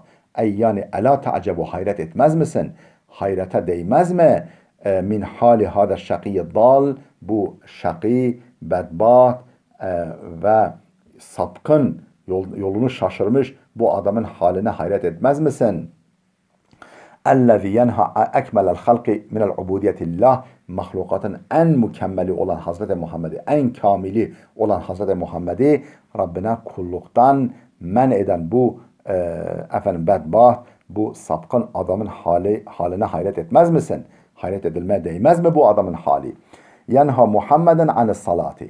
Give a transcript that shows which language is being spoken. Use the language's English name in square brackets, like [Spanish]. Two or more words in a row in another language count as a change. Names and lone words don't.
[Turkish] Ey yani [Arabic] أَلَا تَعْجَبُ [Turkish] hayret etmez misin? Hayrete değmez mi? [Arabic] من حال هذا الشقي الضال [Turkish] bu şakî, bedbaht ve sapkın yolunu şaşırmış bu adamın haline hayret etmez misin? [Arabic] اَلَّذِي يَنْهَا اَكْمَلَ الْخَلْقِ مِنَ الْعُبُودِيَةِ اللّٰهِ [Turkish] mahlukatın en mükemmeli olan Hazreti Muhammed'i, en kamili olan Hazreti Muhammed'i Rabbine kulluktan men eden bu bedbaht, bu sapkın adamın haline hayret etmez misin? Hayret edilmeye değmez mi bu adamın hali? [Arabic] ينهى محمدا عن الصلاة.